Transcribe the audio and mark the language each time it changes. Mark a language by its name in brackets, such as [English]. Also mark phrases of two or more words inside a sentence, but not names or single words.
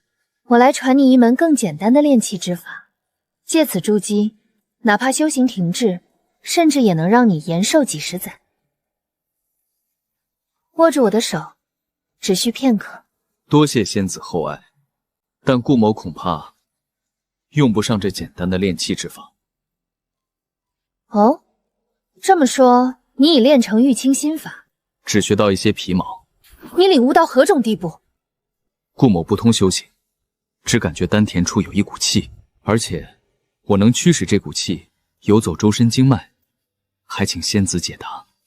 [Chinese] 我来传你一门更简单的炼气之法，借此筑基，哪怕修行停滞，甚至也能让你延寿几十载。握住我的手，只需片刻。多謝仙子厚爱，但顾某恐怕用不上这簡单的炼气之法。哦，这麼說，你已練成玉清心法？只學到一些皮毛。你領悟到何種地步？顧某不通修行，只感覺丹田處有一股氣，而且我能驅使這股氣游走周身經脈，還請仙子解答。